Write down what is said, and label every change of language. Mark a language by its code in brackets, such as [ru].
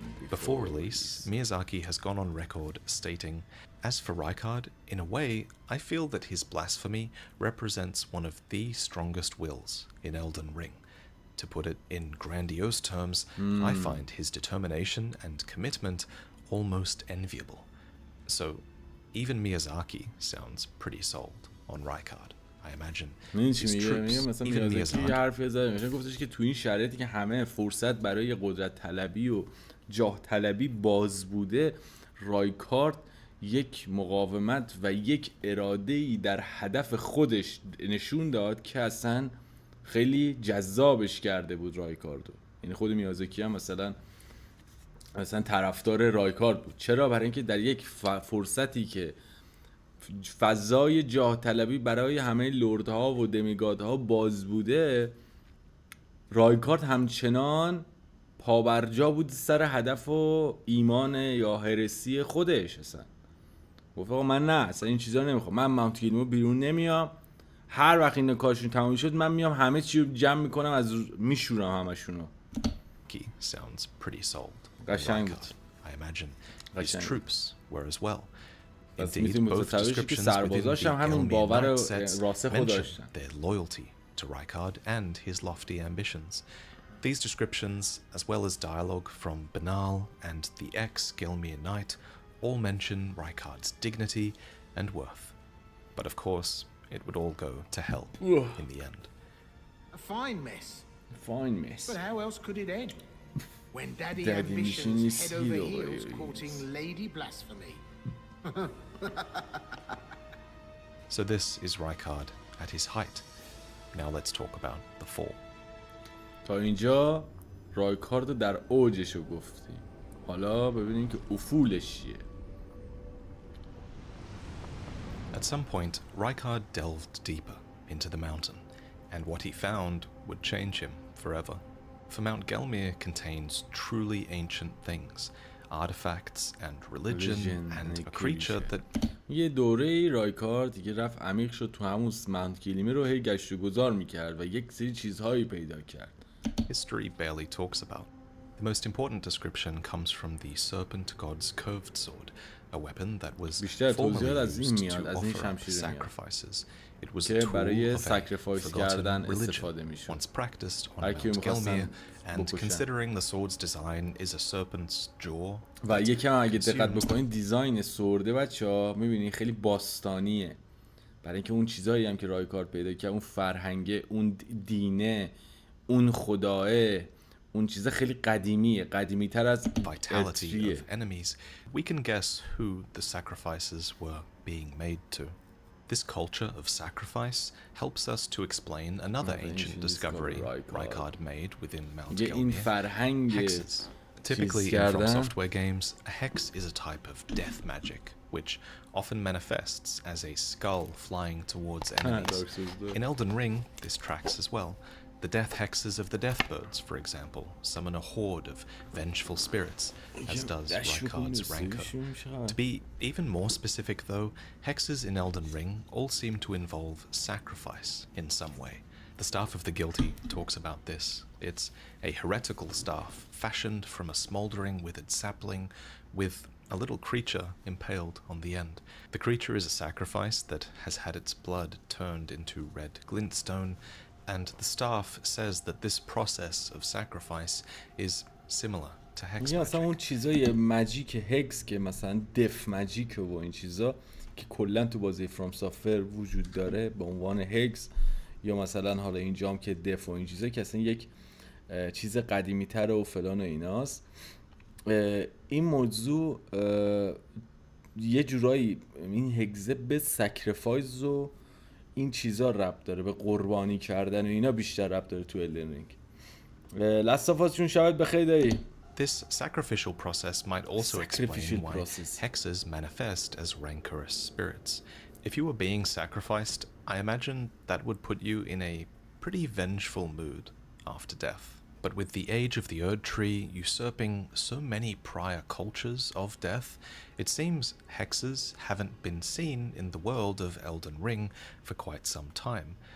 [en] Before release, Miyazaki has gone on record stating, "As for Rykard, in a way, I feel that his blasphemy represents one of the strongest wills in Elden Ring. To put it in grandiose terms, I find his determination and commitment almost enviable." So, even Miyazaki sounds pretty sold on Rykard. I imagine his troops, even Miyazaki. [fa] حرف زدم گفتش که تو این شرایطی که همه فرصت برای قدرت طلبی و جاه طلبی باز بوده، رایکارد یک مقاومت و یک اراده‌ای در هدف خودش نشون داد که اصلا خیلی جذابش کرده بود رایکاردو. یعنی خود میازاکی هم مثلا طرفدار رایکارد بود. چرا؟ برای اینکه در یک فرصتی که فضای جاه طلبی برای همه لردها و دمیگادها باز بوده، رایکارد همچنان پابرجا بود سر هدف و ایمان یا هرسی خودش. اصلا گفت آقا من نه، اصلا این چیزا نمیخوام، من ماونت گلمیر بیرون نمیام، هر وقت این کارشون تموم شد من میام همه چی رو جمع میکنم، از میشورم همشونو. [en] Sounds pretty sold. [fa] قشنگ بود. [en] I imagine his troops were as well. Indeed, both descriptions within the Gelmir night sets mention their loyalty to Rykard and his lofty ambitions. These descriptions, as well as dialogue from Banal and the ex-Gelmir knight, all mention Rykard's dignity and worth. But of course, it would all go to hell in the end. A fine mess. Fine mess. But how else could it end? When Daddy Ambition's head over heels courting Lady Blasphemy. So this is Rykard at his height. Now let's talk about the fall. [fa] تا اینجا رایکارد در اوجشو گفتیم. حالا ببینیم که افولش چیه. [en] At some point, Rykard delved deeper into the mountain, and what he found would change him forever. For Mount Gelmir contains truly ancient things, artifacts and religion and a creature that... [fa] یه دوره رایکارد دیگه رفت عمیق شد تو همون ماونت گلمیر رو هی گشت و گذار میکرد و یک سری چیزهایی پیدا کرد. [en] History barely talks about. The most important description comes from the serpent god's curved sword, a weapon that was formerly used to offer up sacrifices. It was a tool of a forgotten religion, once practiced on Mount Gelmir, and considering the sword's design is a serpent's jaw. [fa] و یکم اگه دقت بکنید دیزاین سورده بچه‌ها می‌بینید خیلی باستانیه. برای اینکه اون چیزایی هم که رایکارد پیدا کرد، اون فرهنگه، اون دینه، اون خداه، اون چیزا خیلی قدیمیه، قدیمی‌تر از [en] vitality of enemies. We can guess who the sacrifices were being made to. This culture of sacrifice helps us to explain another ancient discovery Rykard made within Mount Gelmir, hexes. Typically in From Software games, a hex is a type of death magic, which often manifests as a skull flying towards enemies. In Elden Ring, this tracks as well. The death hexes of the Deathbirds, for example, summon a horde of vengeful spirits, as does Rykard's Rancor. To be even more specific though, hexes in Elden Ring all seem to involve sacrifice in some way, The Staff of the Guilty talks about this. It's a heretical staff fashioned from a smouldering withered sapling with a little creature impaled on the end. The creature is a sacrifice that has had its blood turned into red glintstone, and the staff says that this process of sacrifice is similar to hex magic. [fa] مثلا اون چیزای ماجیک هکس که مثلا دف ماجیک و این چیزا که کلا تو بازی فرام سافر وجود داره به عنوان هکس، یا مثلا حالا اینجام که دف و این چیزا که اصلا یک چیز قدیمی تر و فلان و ایناست. این موضوع یه جورایی این هگزه به سکریفایز و این چیزا ربط داره، به قربانی کردن و اینا بیشتر ربط داره تو الدن رینگ. لستافاسشون شاید بخیر دایی. [en] This sacrificial process might also explain why hexes manifest as rancorous spirits. If you were being sacrificed, I imagine that would put you in a pretty vengeful mood after death. But with the age of the Erdtree usurping so many prior cultures of death, it seems hexes haven't been seen in the world of Elden Ring for quite some time.